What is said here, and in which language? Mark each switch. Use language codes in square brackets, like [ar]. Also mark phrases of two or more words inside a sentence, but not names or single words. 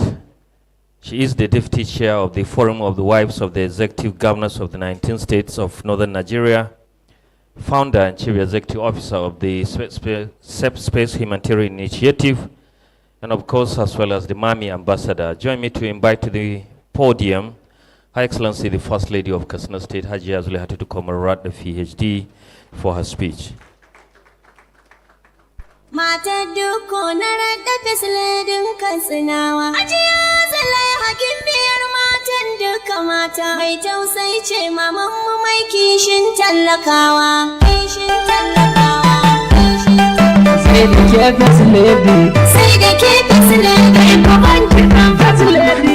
[en] She is the deputy chair of the Forum of the Wives of the Executive Governors of the 19 states of Northern Nigeria, founder and chief executive officer of the Space Humanitarian Initiative, and of course, as well as the MAMI ambassador. Join me to invite to the podium Her Excellency, the First Lady of Katsina State, Hajiya Zulaihat, to come Radda PhD for her speech. [ha] Mata Dikko na Radda [en] First Lady [ha] Katsinawa. Hajiya Zulaihat gimbiyar matan duka mata. Mai tausayi ce maman mu mai kishin talakawa. Kishin talakawa. [en] Say the First Lady. Say the First Lady. [ha] Baban kiran [en] First Lady.